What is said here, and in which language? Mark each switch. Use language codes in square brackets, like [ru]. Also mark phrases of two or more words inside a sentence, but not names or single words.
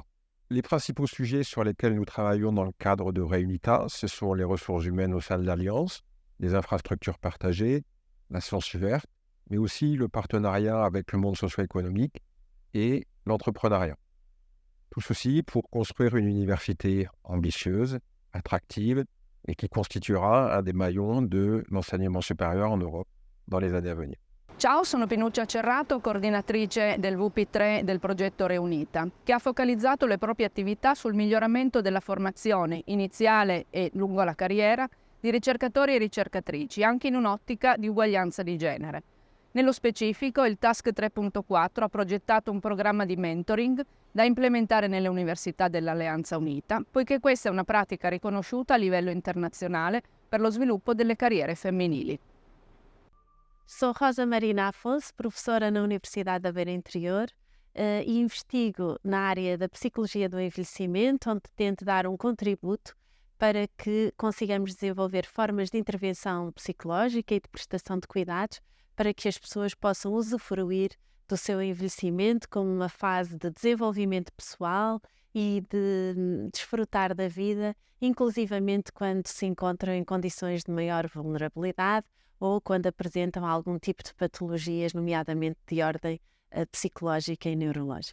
[fr] Les principaux sujets sur lesquels nous travaillons dans le cadre de Réunita, ce sont les ressources humaines au sein de l'Alliance, les infrastructures partagées, la science verte, mais aussi le partenariat avec le monde socio-économique et l'entrepreneuriat. Tout ceci pour construire une université ambitieuse, attractive et qui constituera un des maillons de l'enseignement supérieur en Europe dans les années à venir. [it] Ciao, sono Pinuccia Cerrato, coordinatrice del VP3 del progetto Reunita, che ha focalizzato le proprie attività sul miglioramento della formazione iniziale e lungo la carriera di ricercatori e ricercatrici, anche in un'ottica di uguaglianza di genere. Nello specifico, il Task 3.4 ha progettato un programma di mentoring da implementare nelle università dell'Alleanza Unita, poiché questa è una pratica riconosciuta a livello internazionale per lo sviluppo delle carriere femminili. [pt] Sou Rosa Marina Afonso, professora na Universidade da Beira Interior e investigo na área da Psicologia do Envelhecimento, onde tento dar um contributo para que consigamos desenvolver formas de intervenção psicológica e de prestação de cuidados para que as pessoas possam usufruir do seu envelhecimento como uma fase de desenvolvimento pessoal e de desfrutar da vida, inclusivamente quando se encontram em condições de maior vulnerabilidade ou quando apresentam algum tipo de patologias, nomeadamente de ordem psicológica e neurológica.